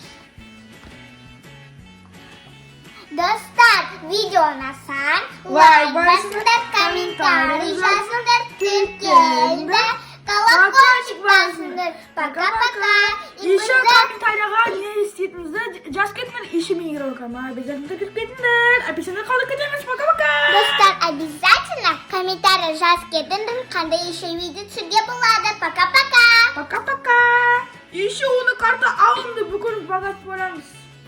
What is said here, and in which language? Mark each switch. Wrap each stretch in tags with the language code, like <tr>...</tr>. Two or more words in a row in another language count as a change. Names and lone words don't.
<kk>Достар, видеоны сан, лайк басыңдар, комментарий жазыңдар, тіркеліңдер, колокольчик басыңдар.</kk> <ru>Пока-пока.</ru> <kk>Еще комментарийға не істейтініңізді жазып кетіңдер. Еще менің роликыма обязательно кіріп кетіңдер. Описание қалдырып кетеміз.</kk> <ru>Пока-пока.</ru> <kk>Достар, обязательно комментарий жазып кетіңдер, қандай еще видео түсіруге болады.</kk> <ru>Пока-пока. Пока-пока.</ru> <kk>Еще оны карта алынды бүкіл богат боламыз.</kk>